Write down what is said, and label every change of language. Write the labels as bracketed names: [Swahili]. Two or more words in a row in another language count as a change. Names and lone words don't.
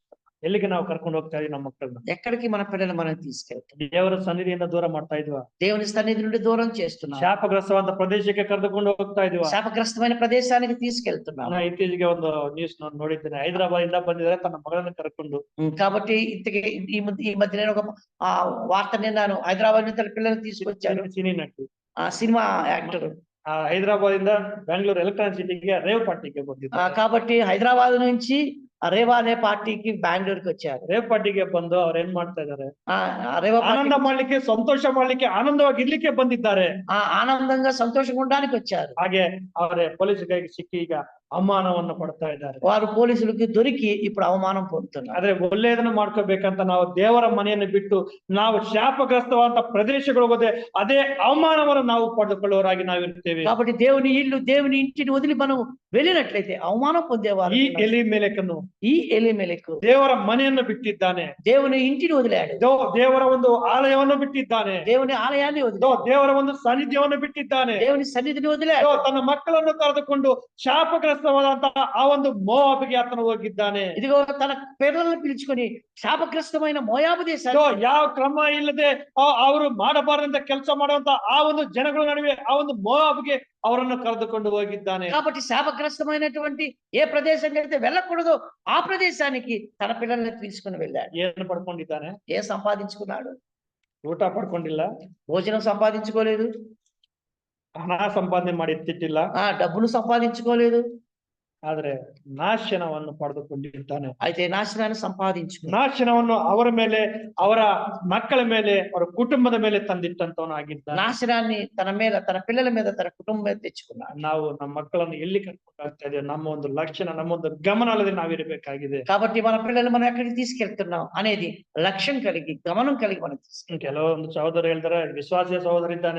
[Kannada] ಎಲ್ಲಿಗೆ ನಾವು ಕರ್ಕೊಂಡು ಹೋಗ್ತಾ ಇದೀವಿ ನಮ್ಮ ಮಕ್ಕಳನ್ನ? [Telugu] ఎక్కడికి మన పిల్లలు మనం తీసుకెళ్తాం? [Kannada] ದೇವರ ಸನ್ನಿಧಿಯಿಂದ ದೂರ ಮಾಡ್ತಾ ಇದ್ವಾ? [Telugu] దేవుని సన్నిధి నుండి దూరం చేస్తున్నాం. [Kannada] ಶಾಪಗ್ರಸ್ತವಾದ ಪ್ರದೇಶಕ್ಕೆ ಕರೆದುಕೊಂಡು ಹೋಗ್ತಾ ಇದೀವಾ? [Telugu] శాపగ్రస్తమైన ప్రదేశానికి తీసుకెళ్తున్నాం. [Kannada] ನಾನು ಇತ್ತೀಚೆಗೆ ಒಂದು ನ್ಯೂಸ್ ನೋಡಿದ್ದೇನೆ, ಹೈದರಾಬಾದ್ ಇಂದ ಬಂದಿದ್ದಾರೆ ತನ್ನ ಮಗಳನ್ನ ಕರ್ಕೊಂಡು. [Telugu] కాబట్టి ఇంతకీ ఈ మధ్య నేను ఒక వార్త విన్నాను. హైదరాబాద్ నుంచి తన పిల్లల్ని తీసుకొచ్చారు. [Kannada] ಸಿನಿ ನಟಿ, [Telugu] ఆ [English] cinema actor. [Kannada] ಹೈದರಾಬಾದ್ ಇಂದ ಬೆಂಗಳೂರು ಎಲೆಕ್ಟ್ರಾನಿಕ್ ಸಿಟಿಗೆ [English] rave partyge [Kannada] ಬಂದಿದ್ದಾರೆ. [Telugu] కాబట్టి హైదరాబాద్ నుంచి రేవా అనే పార్టీకి బెంగళూరుకి వచ్చారు. [English] rave partyge [Kannada] ಬಂದು ಅವ್ರು ಏನ್ ಮಾಡ್ತಾ ಇದಾರೆ, [Telugu] రేవా [Kannada] ಆನಂದ ಮಾಡ್ಲಿಕ್ಕೆ, ಸಂತೋಷ ಮಾಡ್ಲಿಕ್ಕೆ, ಆನಂದವಾಗಿ ಇರ್ಲಿಕ್ಕೆ ಬಂದಿದ್ದಾರೆ. [Telugu] ఆనందంగా సంతోషంగా ఉండడానికి వచ్చారు. [Kannada] ಹಾಗೆ ಅವರೇ ಪೊಲೀಸ್ ಕೈಗೆ ಸಿಕ್ಕಿ ಈಗ ಅವಮಾನವನ್ನು ಪಡ್ತಾ ಇದ್ದಾರೆ. [Telugu] వారు పోలీసులకి దొరికి ఇప్పుడు అవమానం పొందుతున్నారు. [Kannada] ಆದ್ರೆ ಒಳ್ಳೆಯದನ್ನು ಮಾಡ್ಕೋಬೇಕಂತ ನಾವು ದೇವರ ಮನೆಯನ್ನು ಬಿಟ್ಟು ನಾವು ಶಾಪಗ್ರಸ್ತವಾದಂತ ಪ್ರದೇಶಗಳಿಗೆ ಹೋದೆ ಅದೇ ಅವಮಾನವನ್ನು ನಾವು ಪಡೆದುಕೊಳ್ಳುವವರಾಗಿ ನಾವಿರ್ತೇವೆ. [Telugu] కాబట్టి దేవుని ఇల్లు దేవుని ఇంటిని వదిలి మనం వెళ్ళినట్లయితే అవమానం పొందేవారు. [Kannada] ಈ ಎಲಿಮೆಲೆಕನು [Telugu] ఈ ఎలీమెలెకు [Kannada] ದೇವರ ಮನೆಯನ್ನು ಬಿಟ್ಟಿದ್ದಾನೆ, [Telugu] దేవుని ఇంటిని వదిలాడు, [Kannada] ದೇವರ ಒಂದು ಆಲಯವನ್ನು ಬಿಟ್ಟಿದ್ದಾನೆ, [Telugu] దేవుని ఆలయాన్ని వదిలాడు, [Kannada] ದೇವರ ಒಂದು ಸಾನ್ನಿಧ್ಯವನ್ನು ಬಿಟ್ಟಿದ್ದಾನೆ, [Telugu] దేవుని సన్నిధిని వదిలాడు. [Kannada] ತನ್ನ ಮಕ್ಕಳನ್ನು ಕರೆದುಕೊಂಡು ಶಾಪಗ್ರಸ್ತವಾದಂತಹ ಆ ಒಂದು ಮೋವಾಬಿಗೆ ಆತನು ಹೋಗಿದ್ದಾನೆ. [Telugu] ఇదిగో తన పిల్లలను పిలుచుకొని శాపగ్రస్తమైన మోయాబు దేశాన్ని, [Kannada] ಯಾವ ಕ್ರಮ ಇಲ್ಲದೆ ಅವರು ಮಾಡಬಾರದಂತ ಕೆಲಸ ಮಾಡುವಂತ ಆ ಒಂದು ಜನಗಳ ನಡುವೆ ಆ ಒಂದು ಮೋವಾಬಿಗೆ ಅವರನ್ನು ಕರೆದುಕೊಂಡು ಹೋಗಿದ್ದಾನೆ. [Telugu] కాబట్టి శాపగ్రస్తమైనటువంటి ఏ ప్రదేశానికి అయితే వెళ్ళకూడదో ఆ ప్రదేశానికి తన పిల్లల్ని తీసుకుని వెళ్ళాడు. [Kannada] ಏನು ಪಡ್ಕೊಂಡಿದ್ದಾನೆ? [Telugu] ఏ సంపాదించుకున్నాడు? [Kannada] ಊಟ ಪಡ್ಕೊಂಡಿಲ್ಲ, [Telugu] భోజనం సంపాదించుకోలేదు, [Kannada] ಹಣ ಸಂಪಾದನೆ ಮಾಡಿ ಎತ್ತಿಟ್ಟಿಲ್ಲ, [Telugu] డబ్బును సంపాదించుకోలేదు, [Kannada] ಆದ್ರೆ ನಾಶನವನ್ನು ಪಡೆದುಕೊಂಡಿದ್ದಾನೆ. [Telugu] అయితే నాశనాన్ని సంపాదించుకున్నాడు. [Kannada] ನಾಶನವನ್ನು ಅವರ ಮೇಲೆ, ಅವರ ಮಕ್ಕಳ ಮೇಲೆ, ಅವರ ಕುಟುಂಬದ ಮೇಲೆ ತಂದಿಟ್ಟಂತವನಾಗಿದ್ದಾನೆ. [Telugu] నాశనాన్ని తన మీద, తన పిల్లల మీద, తన కుటుంబం మీద తెచ్చుకున్నాడు. [Kannada] ನಾವು ನಮ್ಮ ಮಕ್ಕಳನ್ನು ಎಲ್ಲಿ ಕರ್ಕೊಂಡು ಹೋಗ್ತಾ ಇದ್ದೇವೆ, ನಮ್ಮ ಒಂದು ಲಕ್ಷಣ, ನಮ್ಮ ಒಂದು ಗಮನ ಅಲ್ಲದೆ ನಾವಿರಬೇಕಾಗಿದೆ. [Telugu] కాబట్టి మన పిల్లలు మనం ఎక్కడికి తీసుకెళ్తున్నాం అనేది లక్ష్యం కలిగి, గమనం కలిగి మనం తీసుకెళ్తాం. [Kannada] ಕೆಲವೊಂದು ಸಹೋದರ ಹೇಳ್ತಾರೆ ವಿಶ್ವಾಸಿಯ ಸಹೋದರ ಇದ್ದಾನೆ,